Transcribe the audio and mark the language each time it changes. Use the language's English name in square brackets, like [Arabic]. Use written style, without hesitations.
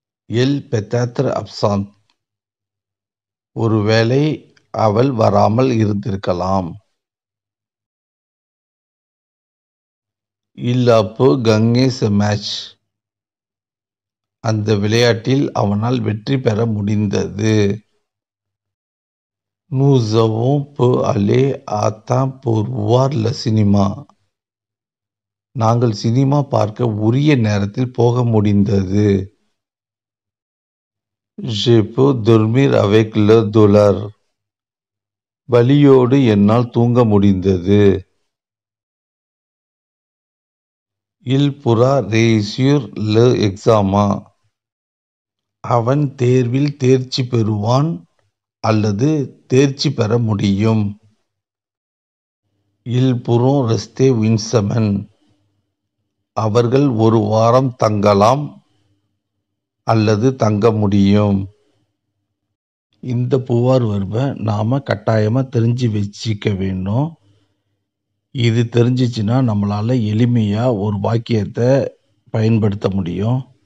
[French] எல் peut-être absent, [Tamil] ஒருவேளை அவள் வராமல் இருந்திருக்கலாம். [French] Il a pu gagner ce match, [Tamil] அந்த விளையாட்டில் அவனால் வெற்றி பெற முடிந்தது. [French] Nous avons pu aller à temps pour voir le cinéma, [Tamil] நாங்கள் சினிமா பார்க்க உரிய நேரத்தில் போக முடிந்தது. [French] Je peux dormir avec le douleur, [Tamil] வலியோடு என்னால் தூங்க முடிந்தது. [French] Il pourra réussir le examen, [Tamil] அவன் தேர்வில் தேர்ச்சி பெறுவான் அல்லது தேர்ச்சி பெற முடியும். [French] Ils pourront rester une semaine. [Tamil] அவர்கள் ஒரு வாரம் தங்கலாம் அல்லது தங்க முடியும். இந்த புவார் வெர்பை நாம கட்டாயமா தெரிஞ்சு வச்சுக்க வேணும். இது தெரிஞ்சிச்சுன்னா நம்மளால எளிமையா ஒரு வாக்கியத்தை பயன்படுத்த முடியும்.